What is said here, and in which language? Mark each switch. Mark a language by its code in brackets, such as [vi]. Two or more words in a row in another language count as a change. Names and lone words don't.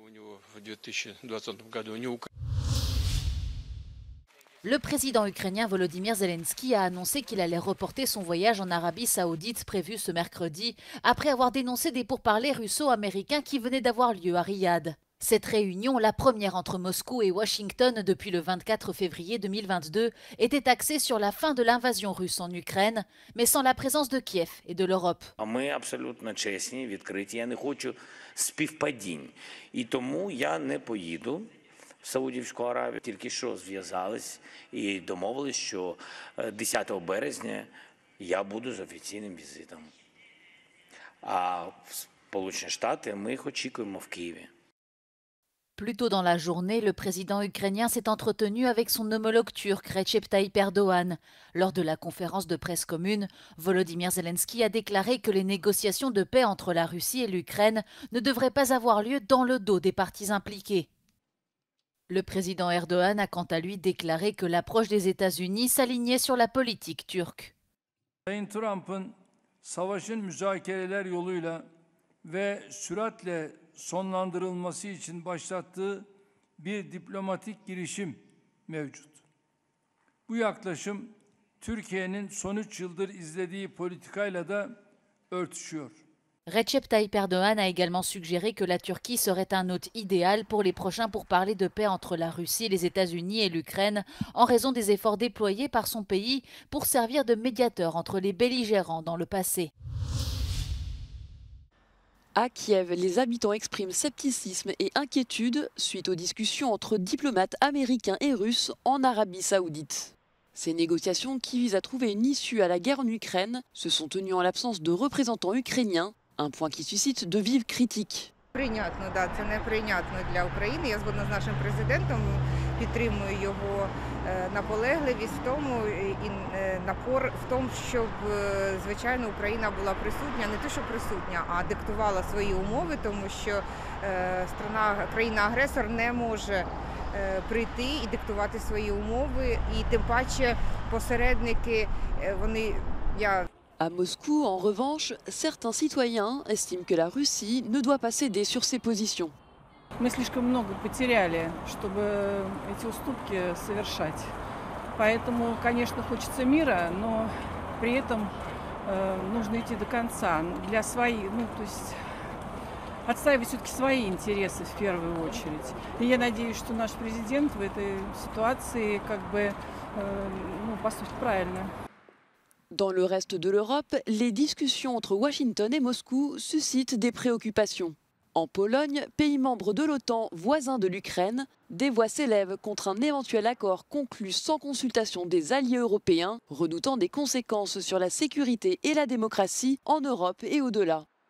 [fr] Le président ukrainien Volodymyr Zelensky a annoncé qu'il allait reporter son voyage en Arabie Saoudite prévu ce mercredi, après avoir dénoncé des pourparlers russo-américains qui venaient d'avoir lieu à Riyad. Cette réunion, la première entre Moscou et Washington depuis le 24 février 2022, était axée sur la fin de l'invasion russe en Ukraine, mais sans la présence de Kiev et de l'Europe. [uk] Ми абсолютно чесні, відкриті. Я не хочу співпадінь. І тому я не поїду в Саудівську Аравію. Тільки що зв'язались і домовились, що 10 березня я буду з офіційним візитом. А в Сполучені Штати ми їх очікуємо в Києві. [fr] Plus tôt dans la journée, le président ukrainien s'est entretenu avec son homologue turc Recep Tayyip Erdogan. Lors de la conférence de presse commune, Volodymyr Zelensky a déclaré que les négociations de paix entre la Russie et l'Ukraine ne devraient pas avoir lieu dans le dos des parties impliquées. Le président Erdogan a quant à lui déclaré que l'approche des États-Unis s'alignait sur la politique turque. [tr] Sayın Trump'ın savaşın müzakereler yoluyla ve süratle sonlandırılması için başlattığı bir diplomatik girişim mevcut. Bu yaklaşım Türkiye'nin son 3 yıldır izlediği politikayla da örtüşüyor. [fr] Recep Tayyip Erdogan a également suggéré que la Turquie serait un hôte idéal pour les prochains pourparlers de paix entre la Russie, les États-Unis et l'Ukraine, en raison des efforts déployés par son pays pour servir de médiateur entre les belligérants dans le passé. À Kiev, les habitants expriment scepticisme et inquiétude suite aux discussions entre diplomates américains et russes en Arabie Saoudite. Ces négociations, qui visent à trouver une issue à la guerre en Ukraine, se sont tenues en l'absence de représentants ukrainiens, un point qui suscite de vives critiques. [uk] Прийнятно, да, це неприйнятно для України. Я згодна з нашим президентом, підтримую його наполегливість в тому і напор в тому, щоб, звичайно, Україна була присутня, не те, що присутня, а диктувала свої умови, тому що країна-агресор не може прийти і диктувати свої умови, і тим паче посередники, [fr] À Moscou, en revanche, certains citoyens estiment que la Russie ne doit pas céder sur ses positions. [ru] Мы слишком много потеряли, чтобы эти уступки совершать. Поэтому, конечно, хочется мира, но при этом нужно идти до конца. Для своих, то есть отстаивать все-таки свои интересы в первую очередь. И я надеюсь, что наш президент в этой ситуации поступит правильно. [fr] Dans le reste de l'Europe, les discussions entre Washington et Moscou suscitent des préoccupations. En Pologne, pays membre de l'OTAN, voisin de l'Ukraine, des voix s'élèvent contre un éventuel accord conclu sans consultation des alliés européens, redoutant des conséquences sur la sécurité et la démocratie en Europe et au-delà.